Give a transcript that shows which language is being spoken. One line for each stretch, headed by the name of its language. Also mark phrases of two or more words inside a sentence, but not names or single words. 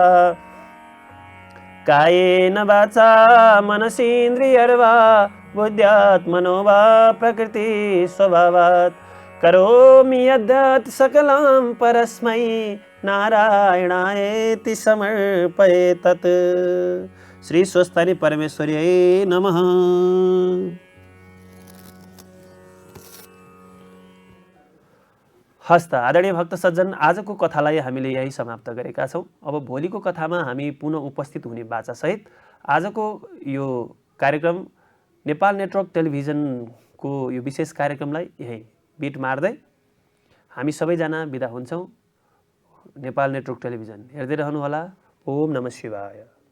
Sanskrit: कायेन वाचा मनसीन्द्रियर्वा बुद्ध्यात्मनो वा प्रकृति स्वभावात् करोमि यद्यत् सकलं परस्मै नारायणायेति समर्पये तत्। श्री स्वस्तानी परमेश्वर्यै नमः।
Nepali: हस्त आदरणीय भक्त सज्जन, आजको कथालाई हामीले यही समाप्त गरेका छौँ। अब भोलिको कथामा हामी पुनः उपस्थित हुने बाचासहित आजको यो कार्यक्रम नेपाल नेटवर्क टेलिभिजनको यो विशेष कार्यक्रमलाई यही बिट मार्दै हामी सबैजना बिदा हुन्छौँ। नेपाल नेटवर्क टेलिभिजन हेर्दै रहनुहोला।
Sanskrit: ओम नमः शिवाय।